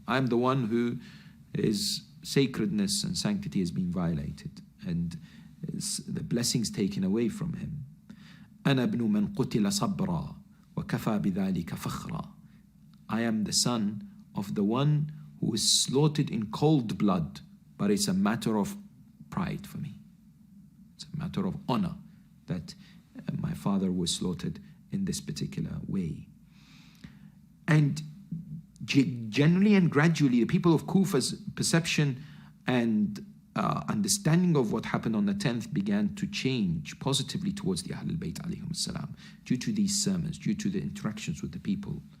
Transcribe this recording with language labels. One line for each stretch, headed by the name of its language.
English: I am the one who his sacredness and sanctity has been violated and the blessings taken away from him.
Arabic: أنا ابن من قتل صبرا وكفى بذلك فخرا.
English: I am the son of the one who is slaughtered in cold blood, but it's a matter of pride for me. It's a matter of honor that my father was slaughtered in this particular way. And generally and gradually, the people of Kufa's perception and understanding of what happened on the 10th began to change positively towards the Ahlul Bayt alayhim salam, due to these sermons, due to the interactions with the people.